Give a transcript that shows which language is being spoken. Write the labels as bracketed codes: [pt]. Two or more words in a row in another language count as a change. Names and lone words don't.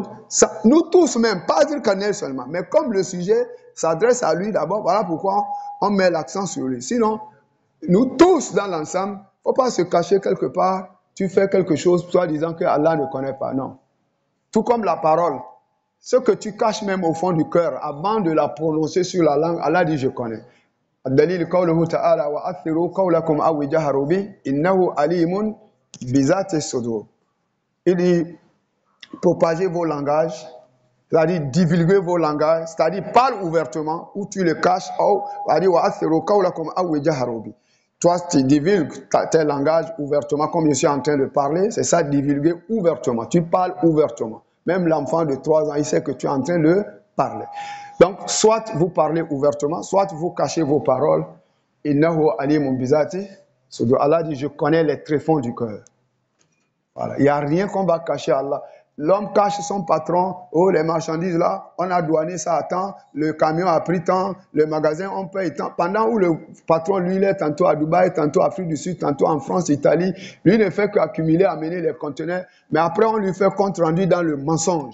[fr] Nous tous même, pas Zulkarnain seulement, mais comme le sujet s'adresse à lui d'abord, voilà pourquoi on met l'accent sur lui. Sinon, nous tous dans l'ensemble, il ne faut pas se cacher quelque part, tu fais quelque chose, toi disant que Allah ne connaît pas, non. Tout comme la parole, ce que tu caches même au fond du cœur, avant de la prononcer sur la langue, Allah dit je connais. [ar] الدليل قوله تعالى وأسروا قولكم أو اجهروا به إنه عليم بذات الصدور. [fr] Il dit propagez vos langages, c'est-à-dire divulguez vos langages, c'est-à-dire parle ouvertement ou tu le caches, ou [ar] وأسروا قولكم أو اجهروا به. [fr] Toi, tu divulgues tes langages ouvertement, comme je suis en train de parler, c'est ça, divulguer ouvertement. Tu parles ouvertement. Même l'enfant de 3 ans, il sait que tu es en train de parler. Donc, soit vous parlez ouvertement, soit vous cachez vos paroles. [ar] إنه عليم بذات. [fr] Allah dit, je connais les tréfonds du cœur. Voilà. Il n'y a rien qu'on va cacher à Allah. L'homme cache son patron, oh les marchandises là, on a douané ça à temps, le camion a pris tant, le magasin on paye tant. Pendant où le patron lui il est tantôt à Dubaï, tantôt à Afrique du Sud, tantôt en France, Italie, lui ne fait qu'accumuler, amener les conteneurs, mais après on lui fait compte rendu dans le mensonge.